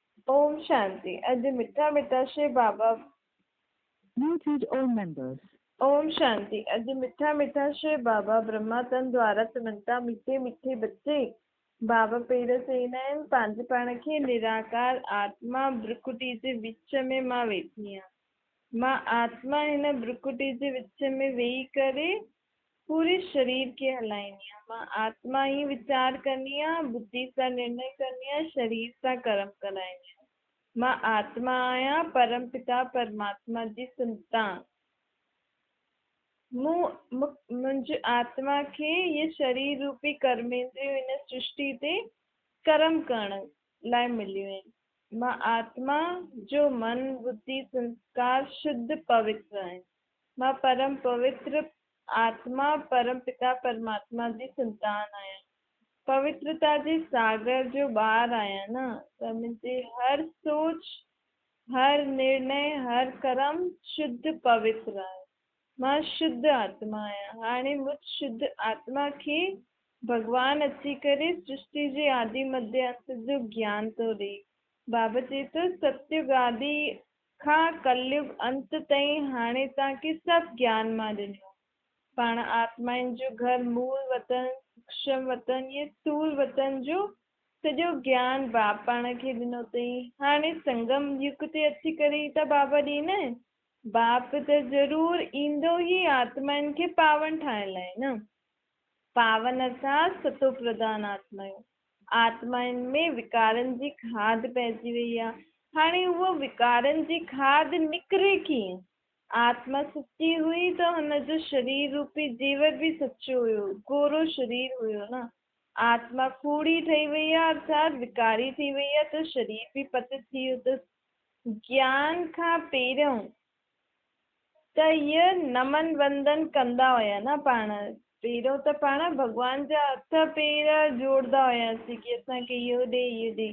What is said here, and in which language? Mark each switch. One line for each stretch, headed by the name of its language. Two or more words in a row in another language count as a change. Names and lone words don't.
Sindhi: ओम शांति। अॼु मिठा मिठा श्री बाबा।
English: Muted all members.
Sindhi: ओम शांति। अॼु मिठा मिठा श्री बाबा ब्रह्मातन द्वारा चवंता मीठे मीठे बच्चे बाबा पेर चईंदा आहिनि पंहिंजे पाण खे निराकार आत्मा ब्रुकुटी जे विच में मां वेठी आहियां। मां आत्मा हिन ब्रुकुटी जे विच में वेही करे पूरे शरीर खे हलाईंदी आहियां। मां आत्मा ही वीचार कंदी आहियां, बुद्धि सां निर्णय कंदी आहियां, शरीर सां कर्म कराईंदी आहियां। मां आत्मा आहियां, परम पिता परमात्मा जी संतान। मुंहिंजी आत्मा खे ये शरीर रूपी कर्मेंद्रियूं हिन सृष्टि ते कर्म करण लाइ मिलियूं आहिनि। मां आत्मा जो मन बुद्धि संस्कार शुद्ध पवित्र आहिनि। मां परम पवित्र आत्मा परम पिता परमात्मा जी संतान आहियां। पवित्रता जे सागर जो ॿार आहियां न, त मुंहिंजी हर सोच, हर निर्णय, हर कर्म शुद्ध पवित्र आहे। मां शुद्ध आत्मा आहियां। हाणे मुझ शुद्ध आत्मा खे भगवान अची करे सृष्टि जे आदि मध्य अंत जो ज्ञान थो ॾे। बाबा चए थो सत्युग आदि खां कलयुग अंत ताईं हाणे तव्हांखे सभु ज्ञान मां ॾिनो। पाण आत्माउनि जो घर मूल वतन, सूक्ष्म वतन, ये स्थूल वतन जो सॼो ज्ञान बाप पाण खे ॾिनो अथई। हाणे संगम युग ते अची करे ई त बाबा ॾींदा आहिनि। बाप त ज़रूरु ईंदो ई आत्माउनि खे पावन ठाहिण लाइ न। पावन अर्थात सतो प्रधान आत्माऊं। आत्माउनि में विकारनि जी खाद पइजी वई आहे। हाणे उहो विकारनि जी खाद निकिरे कीअं? आत्मा सच्ची हुई त हुनजो शरीर रूपी जीवन भी सच्चो हुयो, गोरो शरीर हुयो न। आत्मा कूड़ी ठही वई आहे अर्थात विकारी थी वई आहे त शरीर भी पतित थी वियो। त ज्ञान खां पहिरियों त इहे नमन वंदन कंदा हुया न। पाण पहिरियों त पाण भॻवान जा हथ पेर जोड़दा हुयासीं कि असांखे इहो ॾे इहो ॾे।